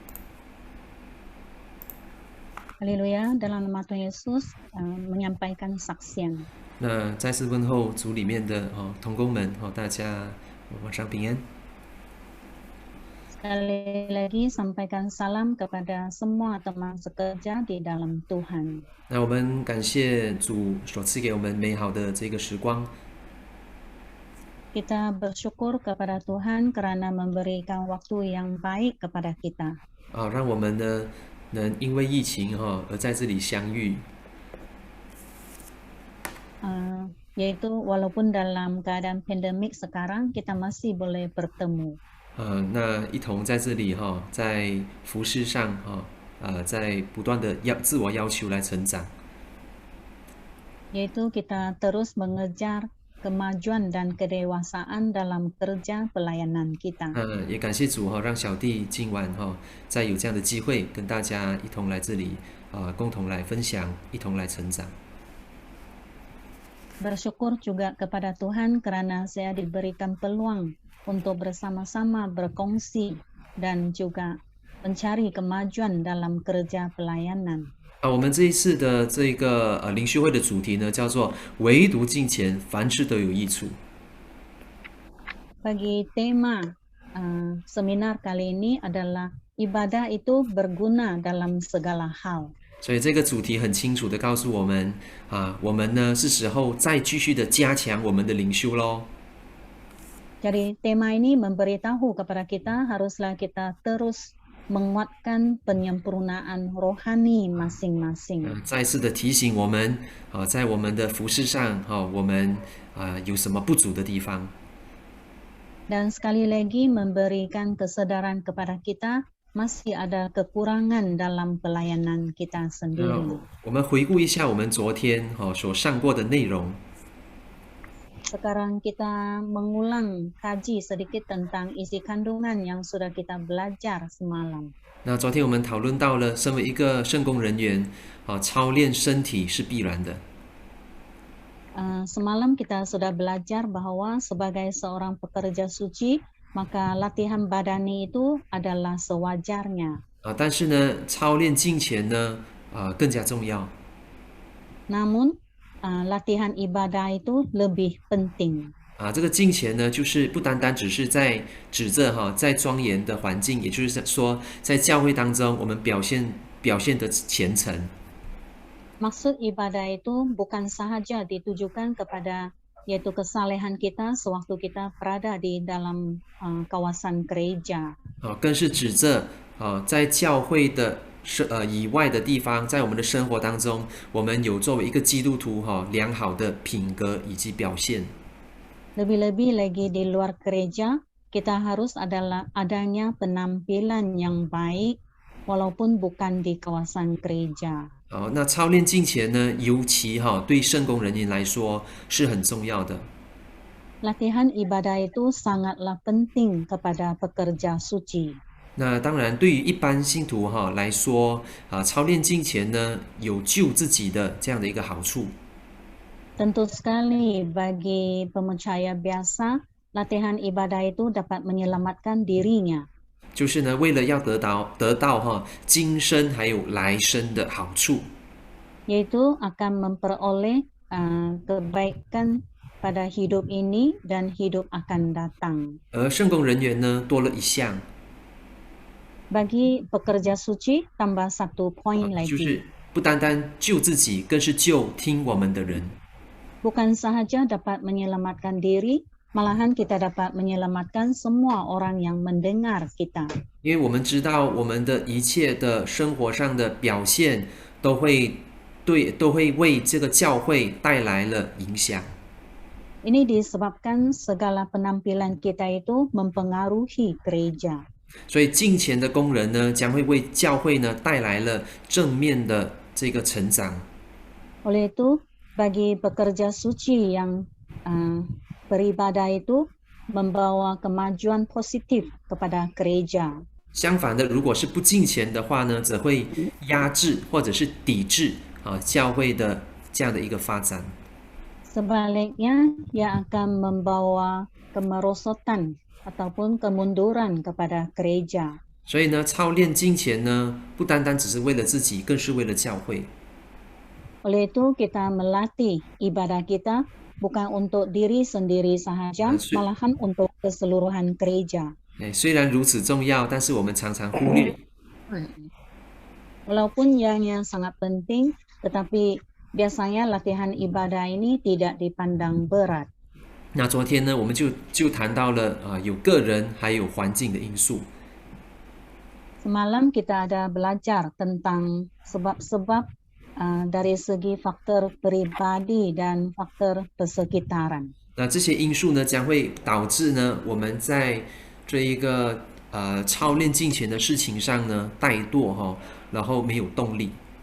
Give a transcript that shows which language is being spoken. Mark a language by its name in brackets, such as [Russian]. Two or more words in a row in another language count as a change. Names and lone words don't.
[Malay] Haleluya, dalam nama Tuhan Yesus menyampaikan saksian. [Chinese] 那再次问候组里面的同工们，大家晚上平安。 [Malay] Sekali lagi sampaikan salam kepada semua teman sekerja di dalam Tuhan. [Chinese] 那我们感谢主所赐给我们美好的这个时光。 [Malay] Kita bersyukur kepada Tuhan karena memberikan waktu yang baik kepada kita. [Chinese] 让我们呢能因为疫情而在这里相遇。 [Malay] Yaitu walaupun dalam keadaan pandemik sekarang kita masih boleh bertemu. [Chinese] 那一同在这里在服事上在不断的自我要求来成长。 [Malay] Yaitu kita terus mengejar kemajuan dan kedewasaan dalam kerja pelayanan kita. [Chinese] 也感谢主让小弟今晚再有这样的机会跟大家一同来这里共同来分享，一同来成长。 [Malay] Bersyukur juga kepada Tuhan karena saya diberikan peluang untuk bersama-sama berkongsi dan juga mencari kemajuan dalam kerja pelayanan. [Chinese] 我们这一次的这个灵修会的主题呢，叫做“唯独敬虔，凡事都有益处”。 [Malay] Bagi tema seminar kali ini adalah ibadah itu berguna dalam segala hal. [Chinese] 所以这个主题很清楚的告诉我们我们呢是时候再继续的加强我们的灵修咯。 [Malay] Jadi tema ini memberitahu kepada kita haruslah kita terus menguatkan penyempurnaan rohani masing-masing. [Chinese] 再次的提醒我们，在我们的服饰上，我们有什么不足的地方。 [Malay] Dan sekali lagi memberikan kesadaran kepada kita masih ada kekurangan dalam pelayanan kita sendiri. [Chinese] 我们回顾一下我们昨天所上过的内容。 [Malay] Sekarang kita mengulang kaji sedikit tentang isi kandungan yang sudah kita belajar semalam. [Chinese] 那昨天我们讨论到了，身为一个圣工人员，操练身体是必然的。 [Malay] Semalam kita sudah belajar bahwa sebagai seorang pekerja suci, maka latihan badani itu adalah sewajarnya. [Chinese] 但是呢，操练敬虔呢，更加重要。 [Malay] Namun, latihan ibadah itu lebih penting. [Chinese] 这个敬虔呢，就是不单单只是在指着在庄严的环境，也就是说，在教会当中，我们表现的虔诚。 [Malay] Maksud ibadah itu bukan sahaja ditujukan kepada yaitu kesalehan kita sewaktu kita berada di dalam kawasan gereja. [Chinese] 更是指着在教会的以外的地方，在我们的生活当中，我们有作为一个基督徒良好的品格以及表现。 [Malay] Lebih-lebih lagi di luar gereja, kita harus adanya penampilan yang baik walaupun bukan di kawasan gereja. [Chinese] 那操练敬虔呢，尤其对圣工人员来说是很重要的。 [Malay] Latihan ibadah itu sangatlah penting kepada pekerja suci. [Chinese] 那当然，对于一般信徒来说，操练敬虔呢，有救自己的这样的一个好处。 [Malay] Tentu sekali bagi pemercaya biasa, latihan ibadah itu dapat menyelamatkan dirinya. [Chinese] 就是呢，为了要得到今生还有来生的好处， [Malay] Yaitu akan memperoleh kebaikan pada hidup ini dan hidup akan datang. [Chinese] 而圣工人员呢，多了一项， [Malay] Bagi pekerja suci tambah satu poin [Chinese] 就 [Malay] lagi. [Chinese] 是不单单救自己，更是救听我们的人。 [Malay] Bukan sahaja dapat menyelamatkan diri, malahan kita dapat menyelamatkan semua orang yang mendengar kita. [Chinese] 因为我们知道，我们的一切的生活上的表现，都会为这个教会带来了影响。 [Malay] Ini disebabkan segala penampilan kita itu mempengaruhi gereja. [Chinese] 所以敬虔的工人呢，将会为教会呢带来了正面的这个成长。 [Malay] Oleh itu, bagi pekerja suci yang beribadah itu membawa kemajuan positif kepada gereja. [Chinese] 相反的，如果是不敬虔的话呢，则会压制或者是抵制教会的这样的一个发展。 [Malay] Sebaliknya, ia akan membawa kemerosotan ataupun kemunduran kepada gereja. [Chinese] 所以呢，操练敬虔呢，不单单只是为了自己，更是为了教会。 [Malay] Oleh itu, kita melatih ibadah kita bukan untuk diri sendiri sahaja, malahan untuk keseluruhan gereja. [Chinese] 虽然如此重要，但是我们常常忽略。 [Malay] Walaupun yang sangat penting, tetapi biasanya latihan ibadah ini tidak dipandang berat. [Chinese] 那昨天呢，我们就谈到了有个人还有环境的因素。 [Malay] Semalam kita ada belajar tentang sebab-sebab dari segi faktor pribadi dan faktor persekitaran. [Chinese] 那这些因素呢，将会导致呢，我们在这一个操练敬虔的事情上呢，怠惰然后没有动力。